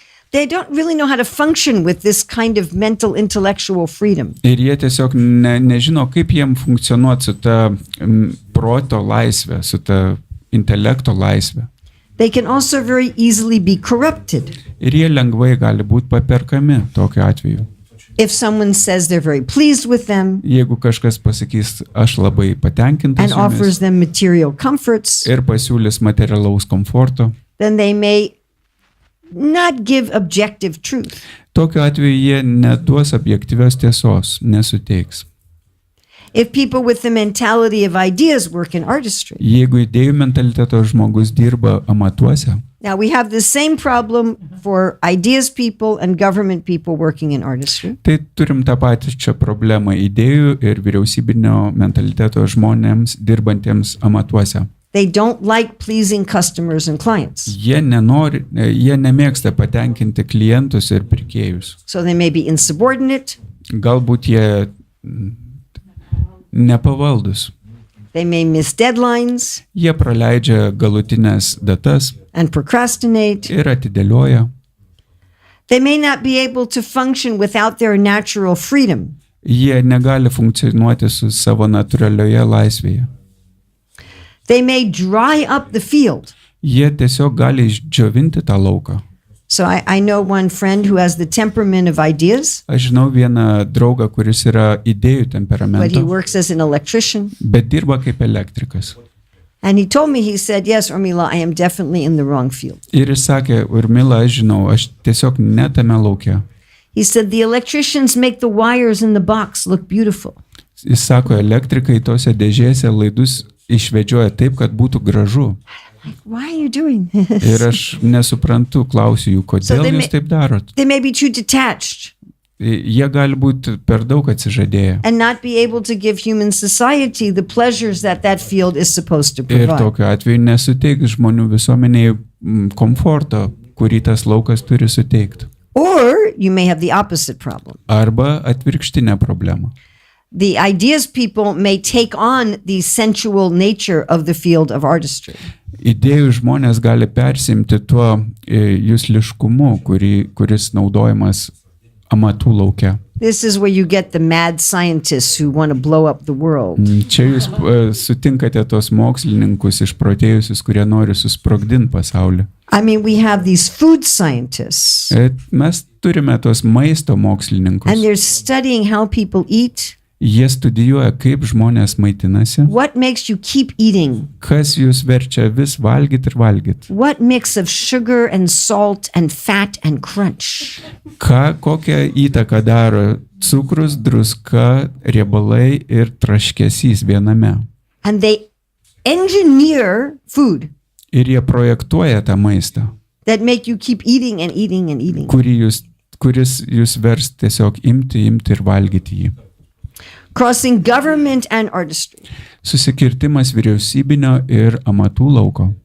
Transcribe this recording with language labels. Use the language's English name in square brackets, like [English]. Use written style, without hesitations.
[English] They don't really know how to function with this kind of mental intellectual freedom. [Lithuanian] Ir jie tiesiog nežino, kaip jiem funkcionuoti su ta proto laisvė, su ta intelekto laisvė. [English] They can also very easily be corrupted. [Lithuanian] Ir jie lengvai gali būti paperkami tokiu atveju. [English] If someone says they're very pleased with them [Lithuanian] Jeigu kažkas pasakys, aš labai patenkintas [English] and offers them material comforts, [Lithuanian] ir pasiūlys materialaus komforto, [English] then they may not give objective truth. [Lithuanian] tokiu atveju jie neduos objektyvios tiesos, nesuteiks. [English] If people with the mentality of ideas work in artistry. [Lithuanian] Jeigu idėjų mentaliteto žmogus dirba amatuose, [English] Now we have the same problem for ideas people and government people working in artistry. [Lithuanian] tai turim tą patį čia problemą idėjų ir vyriausybinio mentaliteto žmonėms dirbantiems amatuose. [English] They don't like pleasing customers and clients. [Lithuanian] Jie nemėgsta patenkinti klientus ir pirkėjus. [English] So they may be insubordinate. [Lithuanian] Galbūt jie nepavaldus. [English] They may miss deadlines [Lithuanian] Jie praleidžia galutinės datas [English] and procrastinate. [Lithuanian] ir atidėlioja. [English] They may not be able to function without their natural freedom. [Lithuanian] Jie negali funkcionuoti su savo natūralioje laisvėje. [English] They may dry up the field. [Lithuanian] Jie tiesiog gali išdžiovinti tą lauką. [English] So I know one friend who has the temperament of ideas, [Lithuanian] Aš žinau vieną draugą, kuris yra idėjų [English] but he [Lithuanian] temperamento, [English] works as an electrician. [Lithuanian] bet dirba kaip elektrikas. [English] And he told me, he said, yes, Urmila, I am definitely in the wrong field. [Lithuanian] Ir jis sakė, Urmila, aš žinau, aš tiesiog netame lauke. [English] He said, the electricians make the wires in the box look beautiful. [Lithuanian] Jis sako, elektrikai tose dėžėse laidus išvedžioja taip, kad būtų gražu. [English] Like, why are you doing [Lithuanian] Ir [English] this? [Lithuanian] aš nesuprantu, klausiu jų, kodėl [English] they [Lithuanian] jūs taip darot. [English] They may be too detached [Lithuanian] Jie gali būti per daug atsižadėję. [English] and not be able to give human society the pleasures that that field is supposed to [Lithuanian] Ir [English] provide. [Lithuanian] tokiu atveju nesuteiks žmonių visuomeniai komforto, kurį tas laukas turi suteikti. [English] Or you may have the opposite problem. [Lithuanian] Arba atvirkštinė problema. [English] The ideas people may take on the sensual nature of the field of artistry. [Lithuanian] Idėjų žmonės gali persimti tuo jusliškumu, kuris naudojamas amatų lauke. [English] This is where you get the mad scientists who want to blow up the world. [Lithuanian] Čia jūs sutinkate tos mokslininkus išprotėjusius, kurie nori susprogdinti pasaulį. [English] I mean, we have these food scientists, [Lithuanian] Mes turime tos maisto mokslininkus. [English] and they're studying how people eat. [Lithuanian] Jie studijuoja, kaip žmonės maitinasi, [English] What makes you keep eating? [Lithuanian] kas jūs verčia vis valgyti ir valgyti. [English] What mix of sugar and salt and fat and crunch? [Lithuanian] Kokią įtaką daro cukrus, druska, riebalai ir traškesys viename. [English] And they engineer food [Lithuanian] Ir jie projektuoja tą maistą, [English] that make you keep eating and eating and eating. [Lithuanian] kuris jūs vers tiesiog imti ir valgyti jį. [English] Crossing government and artistry. [Lithuanian] Susikirtimas vyriausybinio ir amatų lauko.